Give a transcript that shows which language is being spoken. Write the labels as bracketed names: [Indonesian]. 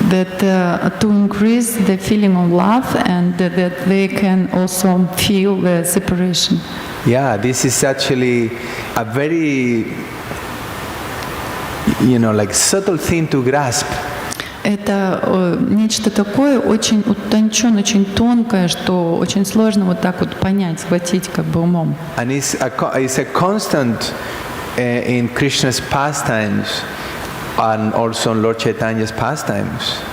[English] That to increase the feeling of love and that they can also feel the separation. Yeah, this is actually a very, like subtle thing to grasp. [Russian] Это нечто такое очень утонченное, очень тонкое, что очень сложно вот так вот понять, схватить как бы умом. [English] And it's a constant in Krishna's pastimes and also in Lord Chaitanya's pastimes.